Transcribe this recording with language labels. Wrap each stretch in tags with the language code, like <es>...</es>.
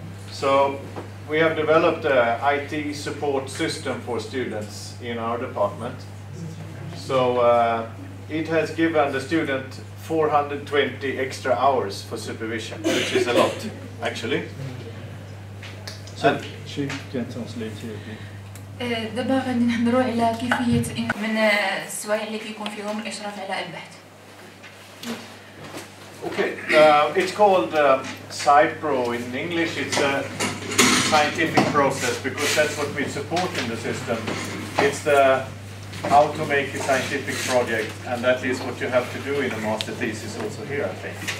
<en>So we have developed an IT support system for students in our department. So it has given the student 420 extra hours for supervision, which is a lot, actually. So she can translate here.</en> <ar>دابا غادي نهضروا على كيفية من السوايع اللي كيكون فيهم الإشراف على البحث.</ar> <en>Okay, it's called SciPro in English. It's a scientific process because that's what we support in the system. It's the how to make a scientific project, and that is what you have to do in a master thesis also here, I think.</en>